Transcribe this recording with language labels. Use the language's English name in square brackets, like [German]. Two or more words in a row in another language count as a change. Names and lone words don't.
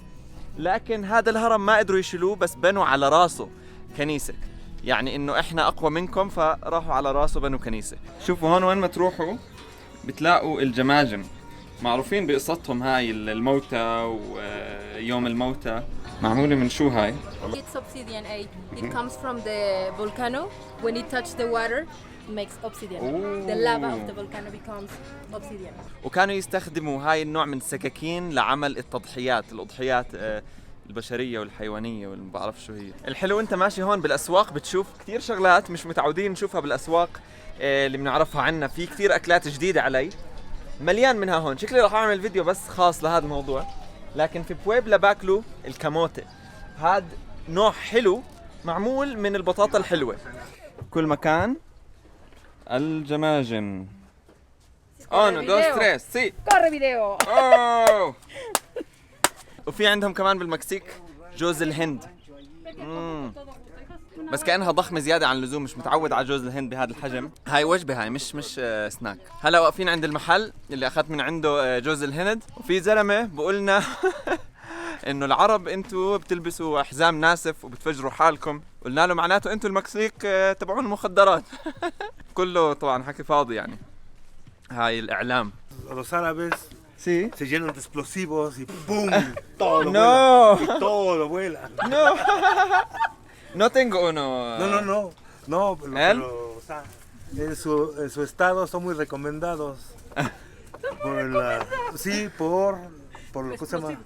[Arabic] لكن هذا الهرم ما قدروا يشيلوه، بس بنوا على راسه كنيسة، يعني انه احنا اقوى منكم، فراحوا على راسه بنوا كنيسة. شوفوا هون وين ما تروحوا بتلاقوا الجماجم، معروفين بقصتهم هاي الموتى ويوم الموتى. معمولة من شو هاي؟ [English] It's obsidian. It comes from the volcano. When it touches the water, it makes obsidian. The lava of the volcano becomes obsidian. [Arabic] وكانوا يستخدموا هاي النوع من السكاكين لعمل التضحيات، الأضحيات البشرية والحيوانية واللي بعرف شو هي. الحلو انت ماشي هون بالأسواق بتشوف كتير شغلات مش متعودين نشوفها بالأسواق اللي بنعرفها عنا. في كتير أكلات جديدة علي، مليان منها هون. شكلي راح أعمل فيديو بس خاص لهذا الموضوع. لكن في بويبلا باكلوا الكاموتي، هاد نوع حلو معمول من البطاطا الحلوة. كل مكان الجماجم. [Spanish] uno, dos, tres, sí. Corre video. أوه. [Arabic] وفي عندهم كمان بالمكسيك جوز الهند. بس كأنها ضخمة زيادة عن اللزوم، مش متعود على جوز الهند بهذا الحجم. هاي وجبة، هاي مش سناك. هلا واقفين عند المحل اللي أخذت من عنده جوز الهند، وفي زلمة بقولنا إنه العرب أنتوا بتلبسوا حزام ناسف وبتفجروا حالكم. قلنا له معناته أنتوا المكسيك تبعون المخدرات. كله طبعا حكي فاضي يعني. هاي الإعلام. [Spanish] Los árabes Sí. se llenan de explosivos y ¡pum! Todo No. vuela. Y todo vuela. No. No tengo uno. No, ¿Él? pero, o sea, en su estado son muy recomendados. por ¿cómo se llama?